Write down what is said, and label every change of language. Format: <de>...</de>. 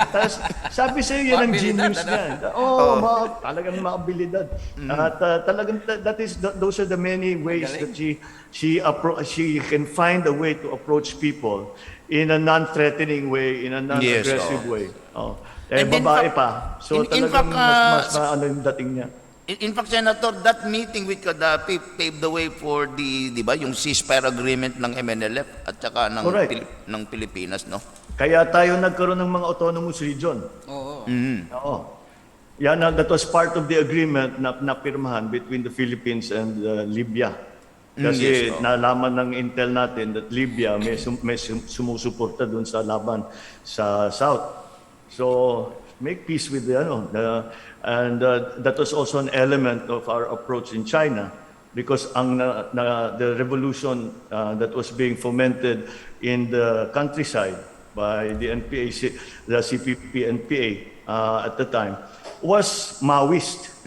<tl>Tapos, sabi sa'yo, yan ang genius niya. Talagang maabilidad. At talagang,</tl> <en>those are the many ways that she can find a way to approach people in a non-threatening way, in a non-aggressive way.</en> <tl>Babae pa. So talagang mas maano yung dating niya.</tl> <en>In fact, Senator, that meeting with Gaddafi paved the way for</en> <tl>yung ceasefire agreement ng MNLF at saka ng Pilipinas, no? Kaya tayo nagkaroon ng mga autonomous region. Oo. Oo.</tl> <en>Yan, that was part of the agreement</en> <tl>na pirmahan</tl> <en>between the Philippines and Libya.</en> <tl>Kasi nalaman ng intel natin that Libya may sumusuporta dun sa laban sa South.</tl> <en>So, make peace with and that was also an element of our approach in China because the revolution that was being fomented in the countryside by the NPA, the CPP-NPA at the time was Maoist.</en>